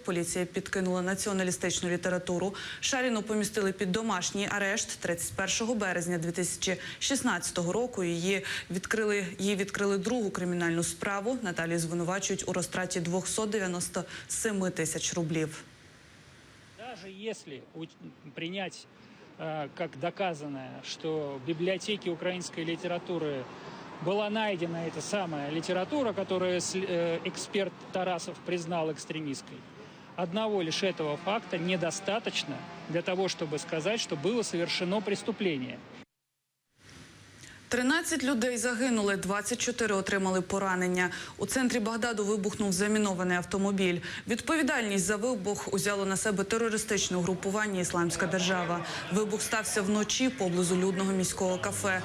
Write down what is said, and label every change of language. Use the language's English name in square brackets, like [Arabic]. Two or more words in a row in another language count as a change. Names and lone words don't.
[Ukrainian] Поліція підкинула націоналістичну літературу. Шаріну помістили під домашній арешт. 31 березня 2016 року її відкрили другу кримінальну справу. Наталію звинувачують у розтраті 297 тисяч рублів. [Russian] Даже если принять как доказанное, что в библиотеке украинской литературы была найдена эта самая литература, которую эксперт Тарасов признал экстремистской, одного лишь этого факта недостаточно для того, чтобы сказать, что было совершено преступление. [Ukrainian] 13 людей загинули, 24 отримали поранення. У центрі Багдаду вибухнув замінований автомобіль. Відповідальність за вибух узяло на себе терористичне угрупування «Ісламська держава». Вибух стався вночі поблизу людного міського кафе.